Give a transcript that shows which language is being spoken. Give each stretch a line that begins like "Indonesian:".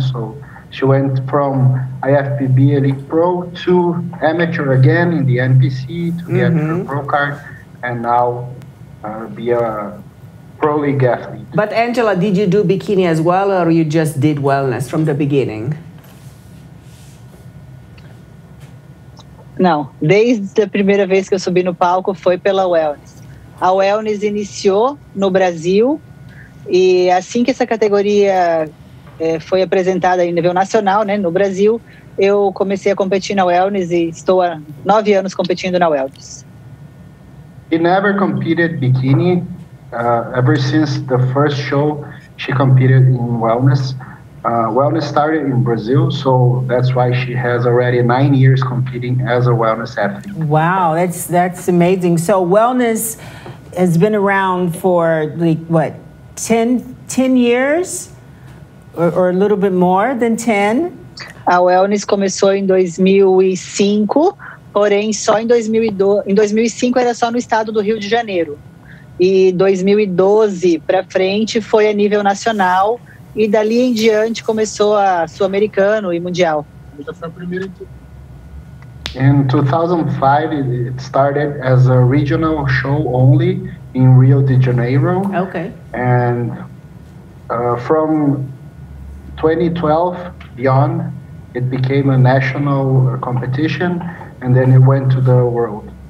English: So she went from IFBB Elite Pro to amateur again in the NPC to get her pro card, and now be a Pro League athlete. But Angela, did you do bikini as well, or you just did wellness from the beginning?
Portuguese: Não, desde a primeira vez que eu subi no palco foi pela wellness. A wellness iniciou no Brasil e assim que essa categoria foi apresentada em nível nacional, né, no Brasil, eu comecei a competir na Wellness e estou há 9 anos competindo na Wellness.
English: She never competed bikini. Ever since the first show, she competed in Wellness. Wellness started in Brazil, so that's why she has already 9 years competing as a wellness athlete. Wow, that's amazing. So Wellness has been around for like what, 10 years or a little bit more than 10?
Portuguese: A Wellness começou em 2005, porém só em 2002, em 2005 era só no estado do Rio de Janeiro. E 2012 para frente foi a nível nacional. E dali em diante começou a sul-americano e mundial.
English: In 2005, it started as a regional show only in Rio de Janeiro. Okay. And from 2012 beyond, it became a national competition, and then it went to the world.